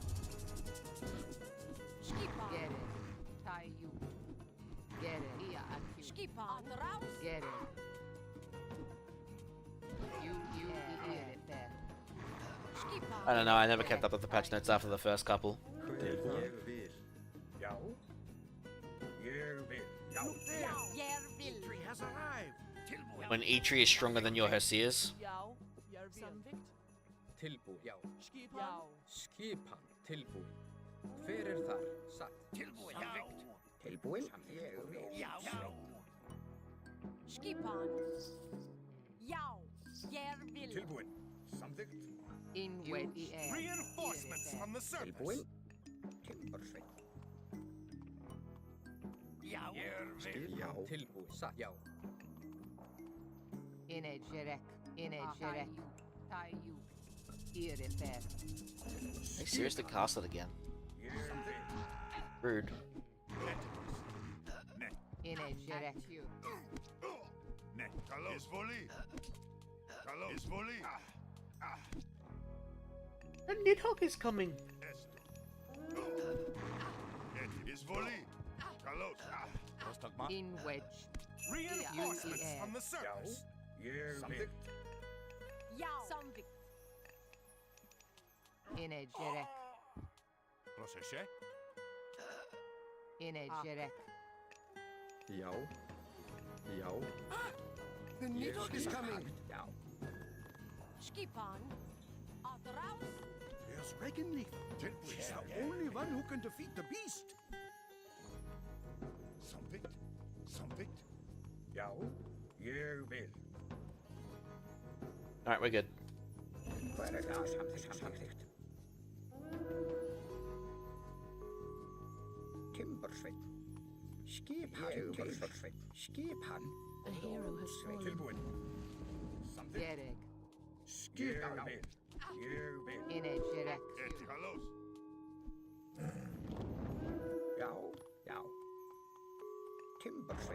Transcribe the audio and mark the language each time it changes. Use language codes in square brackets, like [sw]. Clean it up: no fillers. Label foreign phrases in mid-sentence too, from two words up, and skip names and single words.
[en] I don't know, I never kept up with the patch notes after the first couple. When Eitri is stronger than your Herseers. [is] Tilbúin. Já. Skipan. Tilbúin. Hver þar? Satt. Tilbúin. Já. Tilbúin. Já. Skipan. Já. Vil. Tilbúin. Samþykkt. [en] Reinforcements from the surface. [is] Tilbúin. Timbursveit. Já. Vil. Já. Tilbúin. Satt. Já. [en] Are They seriously cast it again. Rude. And Nidhogg is coming. In wedge. Reinforcements from the surface. [is] Samþykkt. Já. Samþykkt. Proszę. Já. Já. [en] The Nidhogg is coming. [is] Já. Skipan. Atraus. [en] There's Regenleaf. She's the only one who can defeat the beast. [is] Samþykkt. Já. Ég vil. [en] Alright, we're good. [is] Hver það? Samþykkt. Timbursveit. [en] A hero has fallen. Gereg. In a [is] Timbersvik.